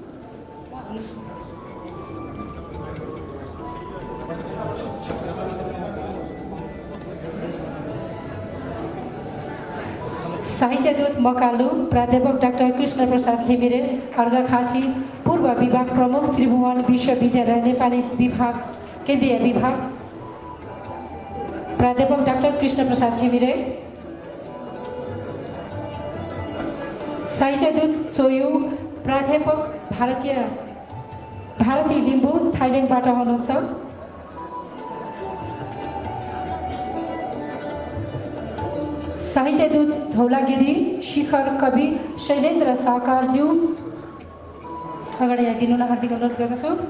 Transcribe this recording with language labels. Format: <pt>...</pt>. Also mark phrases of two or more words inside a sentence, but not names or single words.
<ne>साहित्यदूत मकालु प्राध्यापक डाक्टर कृष्ण प्रसाद घिमिरे, अर्घाखाँची, पूर्व विभाग प्रमुख त्रिभुवन विश्वविद्यालय नेपाली विभाग केन्द्रीय विभाग, प्राध्यापक डाक्टर कृष्ण प्रसाद घिमिरे। साहित्यदूत चोयु प्राध्यापक भारती लिम्बू, थाइल्यान्डबाट हुनुहुन्छ। साहित्यदूत धौलागिरी शिखर कवि शैलेन्द्र साकारज्यू, अगाडि आइदिनु हार्दिक अनुरोध गर्दछु।</ne>